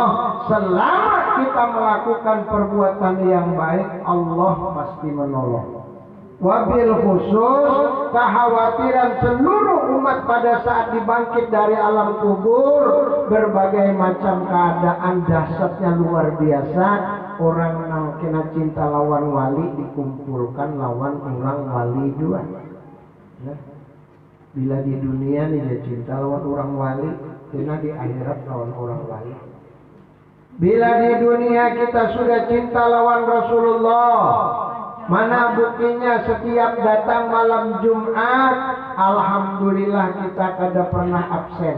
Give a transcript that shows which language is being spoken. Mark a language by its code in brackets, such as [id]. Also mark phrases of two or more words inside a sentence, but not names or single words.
[id] Selama kita melakukan perbuatan yang baik, Allah pasti menolong. [ar] Wabil khusus [id] kekhawatiran seluruh umat pada saat dibangkit dari alam kubur, berbagai macam keadaan dahsyatnya luar biasa. [bjn] Orang yang kena cinta lawan wali dikumpulkan lawan orang wali juga. Bila di dunia nih dia cinta lawan orang wali, kena di akhirat lawan orang wali. Bila di dunia kita sudah cinta lawan Rasulullah, mana buktinya setiap datang malam Jumat, alhamdulillah kita kada pernah absen.